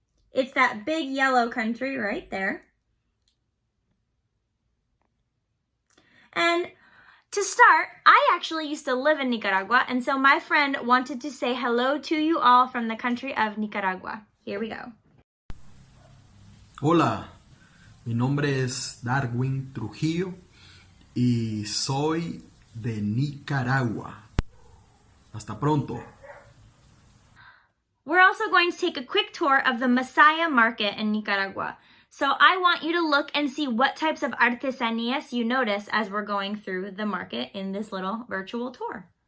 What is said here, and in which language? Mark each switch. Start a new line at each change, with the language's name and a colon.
English: It's that big yellow country right there. And to start, I actually used to live in Nicaragua, and so my friend wanted to say hello to you all from the country of Nicaragua. Here we go.
Spanish: Hola, mi nombre es Darwin Trujillo y soy de Nicaragua. Hasta pronto.
English: We're also going to take a quick tour of the Masaya market in Nicaragua. So I want you to look and see what types of artesanías you notice as we're going through the market in this little virtual tour.